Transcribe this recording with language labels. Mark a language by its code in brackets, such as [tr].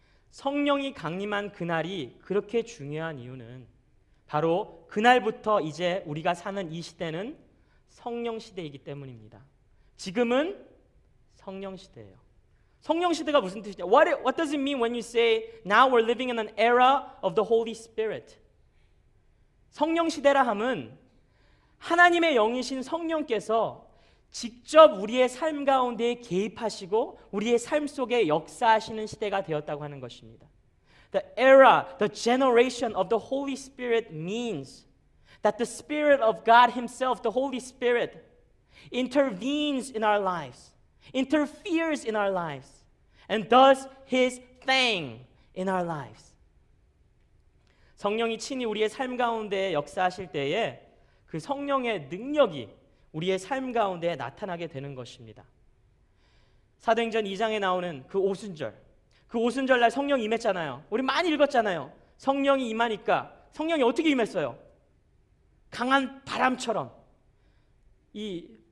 [ko] 성령이 강림한 그날이 그렇게 중요한 이유는 바로 그날부터 이제 우리가 사는 이 시대는 성령 시대이기 때문입니다. 지금은 성령 시대예요. 성령 시대가 무슨 뜻이냐? [en] What does it mean when you say now we're living in an era of the Holy Spirit? [ko] 성령 시대라 함은 하나님의 영이신 성령께서 직접 우리의 삶 가운데 개입하시고 우리의 삶 속에 역사하시는 시대가 되었다고 하는 것입니다. [en] The era, the generation of the Holy Spirit means that the Spirit of God Himself, the Holy Spirit, intervenes in our lives, interferes in our lives, and does His thing in our lives. [ko] 성령이 친히 우리의 삶 가운데 역사하실 때에 그 성령의 능력이 우리의 삶 가운데 나타나게 되는 것입니다. 사도행전 2장에 나오는 그 오순절, 그 오순절 날 성령이 임했잖아요. 우리 많이 읽었잖아요. 성령이 임하니까 성령이 어떻게 임했어요? 강한 바람처럼 이